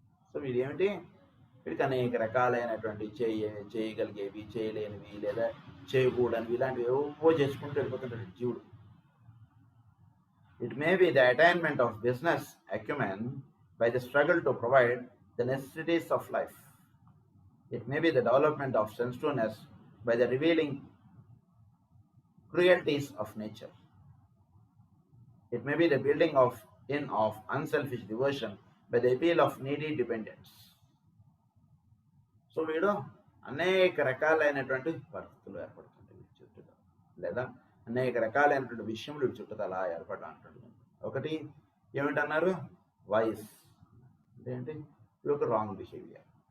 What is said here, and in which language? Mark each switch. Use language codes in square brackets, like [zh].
[te] So వీడేమిటి, వీడికి అనేక రకాలైనటువంటి చేయగలిగేవి చేయలేనివి లేదా చేయకూడనివి ఇలాంటివి ఏవో చేసుకుంటూ వెళ్ళిపోతుంటాడు జీవుడు. [en] It may be the attainment of business acumen by the struggle to provide the necessities of life. It may be the development of sensitiveness by the revealing cruelties of nature. It may be the building of unselfish devotion by the appeal of needy dependence. [te] So వీడు అనేక రకాలైనటువంటి పరిస్థితులు ఏర్పడుతుంటాయి వీడి చుట్టూ, లేదా అనేక రకాలైనటువంటి విషయములు వీడి చుట్టూ అలా ఏర్పడడానికి. ఒకటి ఏమిటన్నారు, వాయిస్ అంటే ఏంటి, వీడి యొక్క రాంగ్ బిహేవియర్.